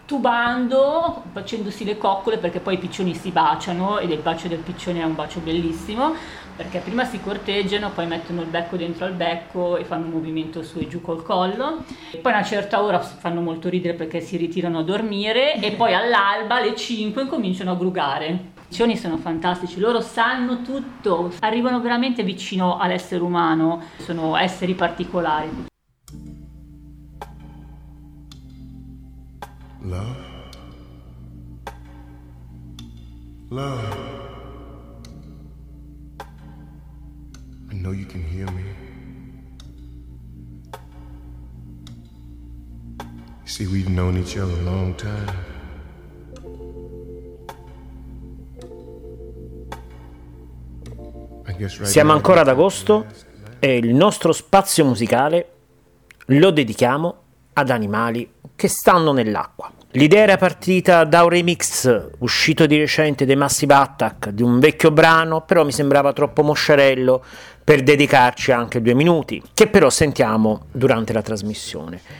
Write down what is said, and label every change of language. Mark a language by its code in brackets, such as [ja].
[it] Tubando, facendosi le coccole, perché poi i piccioni si baciano ed il bacio del piccione è un bacio bellissimo, perché prima si corteggiano, poi mettono il becco dentro al becco e fanno un movimento su e giù col collo, e poi a una certa ora fanno molto ridere perché si ritirano a dormire e poi all'alba alle 5 cominciano a grugare. I piccioni sono fantastici, loro sanno tutto, arrivano veramente vicino all'essere umano, sono esseri particolari. [en] Love, love, I know you can hear me, you see we've known each other a long time, I guess right. [it] Siamo ancora ad agosto e il nostro spazio musicale lo dedichiamo ad animali che stanno nell'acqua. L'idea era partita da un remix uscito di recente dei Massive Attack di un vecchio brano, però mi sembrava troppo moscerello per dedicarci anche 2 minuti, che però sentiamo durante la trasmissione.